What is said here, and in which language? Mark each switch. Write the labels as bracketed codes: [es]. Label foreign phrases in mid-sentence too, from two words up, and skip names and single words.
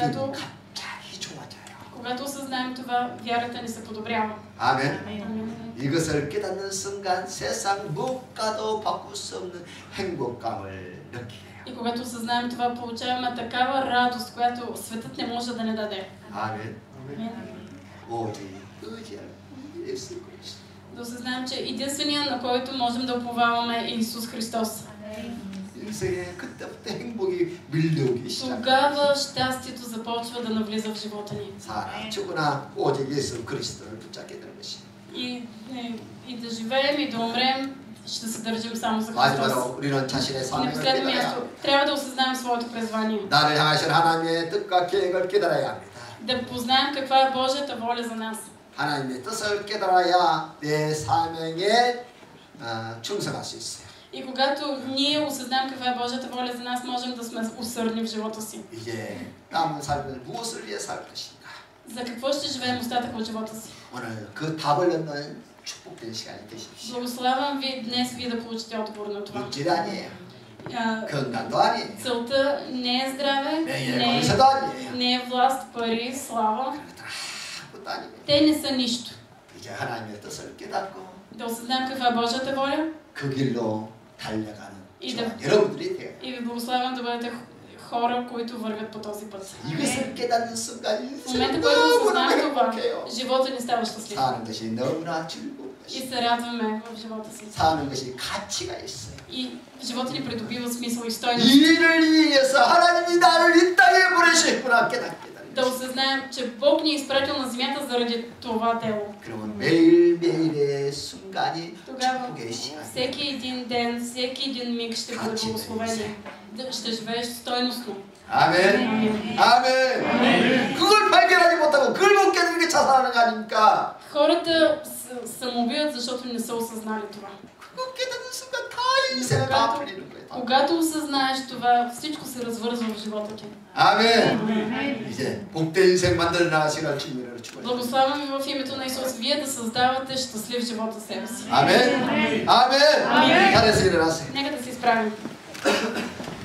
[bg] когато, [ko] 갑자기 좋아져요. [bg] когато осъзнаем това, вярата ни се подобрява. [ko] 아멘. [bg] Амин. [ko] 이것을 깨닫는 순간 세상 무엇과도 바꿀 수 없는 행복감을 느끼게 [bg] И когато осъзнаем това, получаваме такава радост, която светът не може да не даде. [ko] 아멘. [bg] Амин. [ko] 오직 의지할 예수 그리스도. [bg] Да осъзнаем, че единственият, на който можем да уповаваме, е Исус Христос. [ko] 인생에 그때부터 행복이 밀려오기 시작. [bg] Тогава щастието започва да навлиза в живота ни. [ko] 살아 죽으나 오직 예수 그리스도를 붙잡게 되는 것이. [bg] И да живеем и да умрем, ще се държим само за Христос. [ko] 마지막으로 우리는 자신의 [bg] И на [ko] 사명을 [bg] последно място, [ko] 깨달아야 [bg] трябва да осъзнаем своето призвание. [ko] 나를 향하신 하나님의 뜻과 계획을 깨달아야 합니다. [bg] Да познаем каква е Божията воля за нас. [ko] 하나님의 뜻을 깨달아야 내 사명에 충성할 수 있어요. [bg] И когато ние осъзнаем каква е Божията воля за нас, можем да сме усърдни в живота си. [ko] 이제 남은 삶을 무엇을 위해 살 것인가? [bg] За какво ще живеем остатък от живота си? [ko] 오늘 그 답을 얻는 축복된 시간이 되십시오. [bg] Благославям ви днес вие да получите отговор на това. [ko] 물질이 아니에요. [bg] А, [ko] 건강도 아니에요. [bg] Целта не е здраве, [ko] 내 권세도 아니에요. [bg] не е власт, пари, слава. [ko] 아무것도 아니에요. [bg] Те не са нищо. [ko] 이제 하나님의 뜻을 깨닫고 [bg] Да осъзнаем каква е Божията воля [ko] 그 길로 달려가는 이제- 저와 여러분들이 돼요. [bg] и ви благославям да бъдете хора, които вървят по този път. [ko] 이것을 깨닫는 순간 [bg] В момента, който осъзнаем [ko] 너무너무 [bg] това, [ko] 행복해요. [bg] живота ни става щастлив. [ko] 사는 것이 너무나 즐거운 [bg] И [ko] 것이 [bg] се радваме в живота си. [ko] 사는 것이 가치가 있어요. [bg] И живота ни придобива смисъл и стойност. [ko] 이를 위해서 하나님이 나를 이 땅에 보내셨구나 깨닫게 되는 [bg] Да [ko] 것이. [bg] осъзнаем, че Бог ни е изпратил на земята заради това дело. [ko] 그러면 매일매일의 순간이 [bg] Тогава [ko] 축복의 시간. [bg] всеки един ден, всеки един миг ще бъде благословение. Ще живееш стойностно. [ko] 아멘. 아멘. 그걸 발견하지 못하고 그걸 못 깨닫는 게 자살하는 거 아닙니까? [bg] Хората самоубиват, защото не са осъзнали това. [ko] 그거 깨닫는 순간 다 인생을 다 풀리는 거예요. 다. [bg] Когато осъзнаеш това, всичко се развързва в живота ти. [ko] 아멘. 이제 복된 인생 만들어 나가시라 주님으로 축원합니다. [bg] Благославям ви в името на Исус, вие да създавате щастлив живот за себе си. [ko] 아멘. 아멘. 잘해서 일어나세요. [bg] Нека да се изправим.